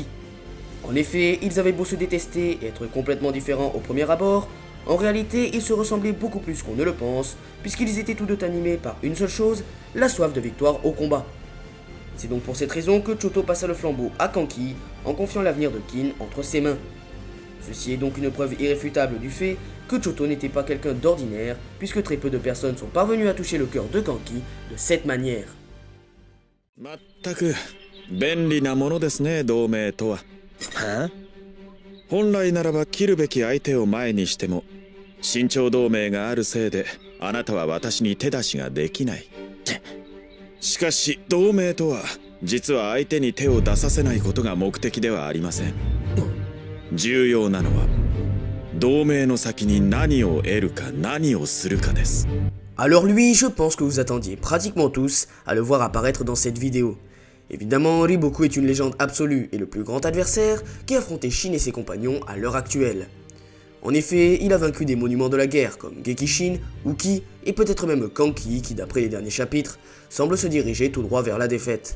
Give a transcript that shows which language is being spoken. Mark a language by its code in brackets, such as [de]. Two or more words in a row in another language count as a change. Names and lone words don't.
[fr] En effet, ils avaient beau se détester et être complètement différents au premier abord, en réalité, ils se ressemblaient beaucoup plus qu'on ne le pense, puisqu'ils étaient tous deux animés par une seule chose, la soif de victoire au combat. C'est donc pour cette raison que Choto passa le flambeau à Kanki, en confiant l'avenir de Kin entre ses mains. Ceci est donc une preuve irréfutable du fait que Choto n'était pas quelqu'un d'ordinaire, puisque très peu de personnes sont parvenues à toucher le cœur de Kanki de cette manière. [ja] まったく便利なものですね、同盟とは。本来ならば切るべき相手を前にしても、身長同盟があるせいであなたは私に手出しができない。しかし同盟とは実は相手に手を出させないことが目的ではありません。重要なのは同盟の先に何を得るか何をするかです。 [fr] Alors lui, je pense que vous attendiez pratiquement tous à le voir apparaître dans cette vidéo. Évidemment, Riboku est une légende absolue et le plus grand adversaire qui a affronté Shin et ses compagnons à l'heure actuelle. En effet, il a vaincu des monuments de la guerre comme Gekishin, Uki et peut-être même Kanki qui, d'après les derniers chapitres, semble se diriger tout droit vers la défaite.